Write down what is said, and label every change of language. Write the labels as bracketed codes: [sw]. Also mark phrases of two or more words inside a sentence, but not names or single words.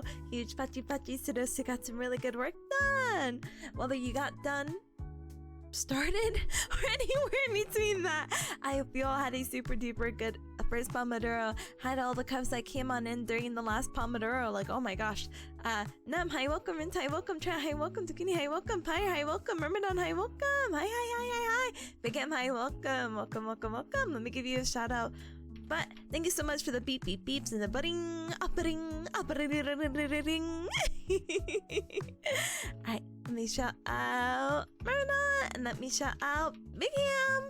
[en] Huge [ja] pachi pachi [en] to those who got some really good work done! Whether you got done, started, or anywhere in between that, I hope you all had a super duper good first Pomodoro. Had all the Cubs that came on in during the last Pomodoro, like, oh my gosh. Nam, hi, welcome, Mint, hi, welcome, Tra, hi, welcome, Tukini, hi, welcome, Pai, hi, welcome, Ramadan, hi, welcome, hi, hi, hi, hi, hi, Big M, hi, welcome, welcome, welcome, welcome. Let me give you a shout out. But thank you so much for the beep beep beeps and the budding, uppering, uppering. Alright, let me shout out Myrna, and let me shout out Big Ham.